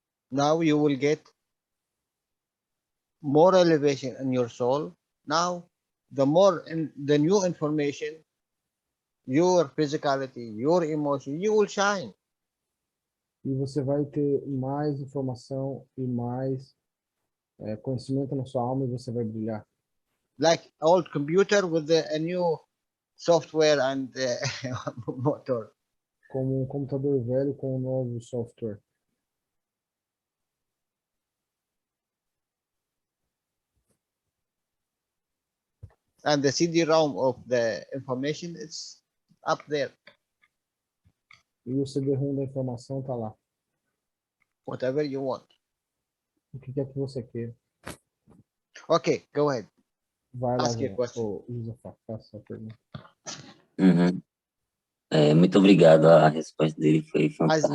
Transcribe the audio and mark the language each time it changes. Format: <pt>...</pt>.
<en>Now you will get more elevation in your soul. Now, the new information, your physicality, your emotion, you will shine.</en> <pt>E você vai ter mais informação e mais conhecimento na sua alma e você vai brilhar.</pt> <en>Like old computer with a new software and motor.</en> <pt>Como um computador velho com um novo software.</pt> <en>And the CD-ROM of the information is up there.</en> <pt>E o CD-ROM da informação está lá.</pt> <en>Whatever you want.</en> <pt>O que quer que você queira.</pt> <en>Okay, go ahead.</en> <pt>Vai lá,</pt> <en>Ask your question.</en> <pt>Josafá, faça a pergunta. Uhum. Muito obrigado, a resposta dele foi fantástica.</pt>